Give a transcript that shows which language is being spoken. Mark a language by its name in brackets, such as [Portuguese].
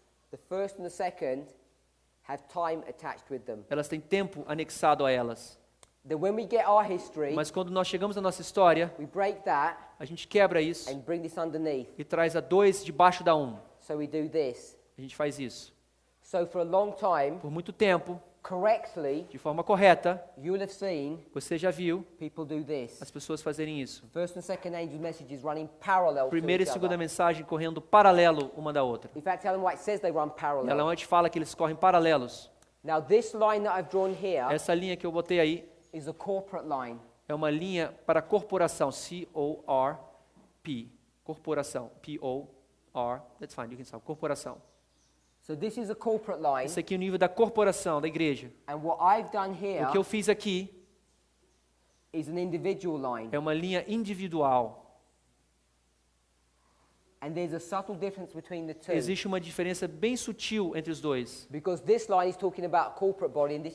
[English] The first and the second have time attached with them. [Portuguese] Elas têm tempo anexado a elas. [English] Then when we get our history, [Portuguese] Mas quando nós chegamos na nossa história, [English] we break that [Portuguese] a gente quebra isso [English] and bring this underneath. [Portuguese] e traz a 2 debaixo da 1. [English] So we do this. [Portuguese] A gente faz isso. [English] So for a long time, [Portuguese] Por muito tempo, [English] correctly, [Portuguese] de forma correta, [English] you will have seen [Portuguese] você já viu [English] people do this. [Portuguese] as pessoas fazerem isso. [English] First and second angel messages running parallel to [Portuguese] Primeira e [English] each [Portuguese] segunda [English] other. [Portuguese] mensagem correndo paralelo uma da outra. [English] In fact, Ellen White says they run [Portuguese] Ela [English] parallel. [Portuguese] antes fala que eles correm paralelos. [English] Now, this line that I've drawn here [Portuguese] Essa linha que eu botei aí [English] is a corporate line. [Portuguese] é uma linha para corporação, C-O-R-P, corporação, P-O-R, [English] that's fine, you can stop, [Portuguese] corporação. [English] So this is a corporate line, [Portuguese] Esse aqui é o nível da corporação, da igreja. [English] and what I've done here [Portuguese] O que eu fiz aqui [English] is an individual line. [Portuguese] é uma linha individual. [English] And there's a subtle difference between the two. [Portuguese] Existe uma diferença bem sutil entre os dois. [English] Because this line is talking about corporate body, and this